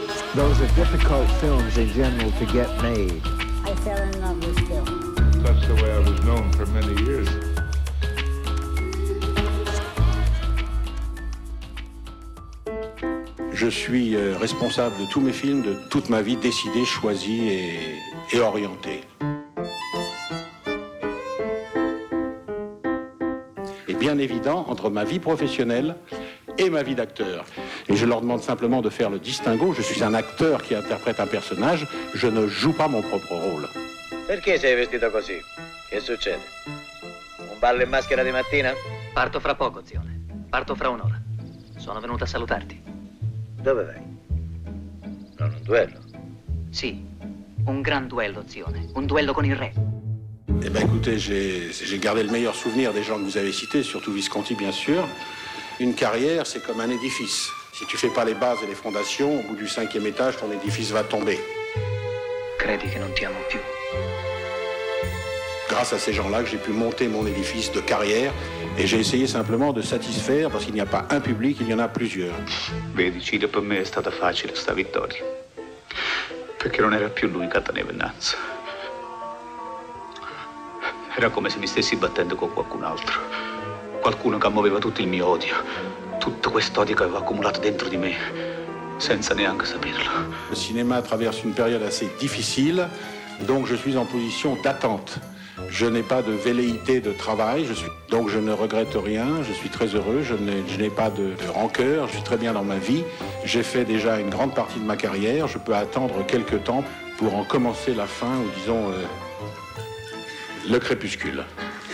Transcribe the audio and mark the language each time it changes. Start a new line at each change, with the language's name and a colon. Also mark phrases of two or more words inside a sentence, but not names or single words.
English: Those are difficult films in general to get made. I fell in love with film. That's the way I was known for many years.
French: Je suis responsable de tous mes films, de toute ma vie, décidé, choisi et orienté. Et bien évident, entre ma vie professionnelle et ma vie d'acteur. Et je leur demande simplement de faire le distinguo. Je suis un acteur qui interprète un personnage, je ne joue pas mon propre rôle.
Italian: Perché sei vestito così? Che succede? Un ballo in maschera di mattina? Parto fra poco, zione. Parto fra un'ora. Sono venuto a salutarti. Dove vai? Non un duello? Sì, un gran duello, zione. Un duello con il re.
French: Eh bien écoutez, j'ai gardé le meilleur souvenir des gens que vous avez cités, surtout Visconti bien sûr. Une carrière, c'est comme un édifice. Si tu fais pas les bases et les fondations, au bout du 5e étage, ton édifice va tomber.
Italian: Credi che non ti amo più?
French: Grâce à ces gens-là que j'ai pu monter mon édifice de carrière et j'ai essayé simplement de satisfaire, parce qu'il n'y a pas un public, il y en a plusieurs.
Italian: Vedi, Ciro, per me è stata facile sta vittoria, perché non era più l'unica Cataneve-Nanza. Era come se mi stessi battendo con qualcun altro, qualcuno che ammoveva tutto il mio odio, tutto quest'odio che avevo accumulato dentro di me, senza neanche saperlo.
French: Le cinéma traverse une période assez difficile, donc je suis en position d'attente. Je n'ai pas de velléité de travail, donc je ne regrette rien, je suis très heureux, je n'ai pas de rancœur, je suis très bien dans ma vie. J'ai fait déjà une grande partie de ma carrière, je peux attendre quelques temps pour en commencer la fin, ou disons le crépuscule.